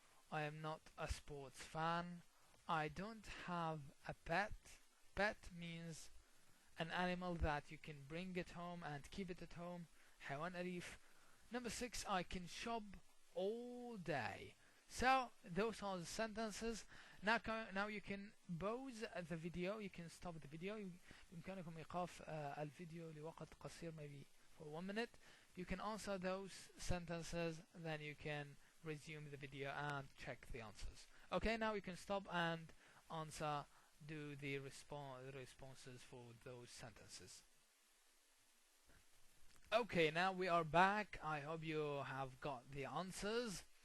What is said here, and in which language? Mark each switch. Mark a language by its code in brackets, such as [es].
[en] I am not a sports fan. I don't have a pet. Pet means an animal that you can bring it home and keep it at home. [ar] حيوان أليف. [en] Number 6, I can shop all day. So those are the sentences. Now you can pause the video. You can stop the video. [ar] يمكنكم إيقاف الفيديو لوقت قصير, [en] maybe for 1 minute. You can answer those sentences, then you can resume the video and check the answers. Okay, now you can stop and answer, do the responses for those sentences. Okay, now we are back. I hope you have got the answers.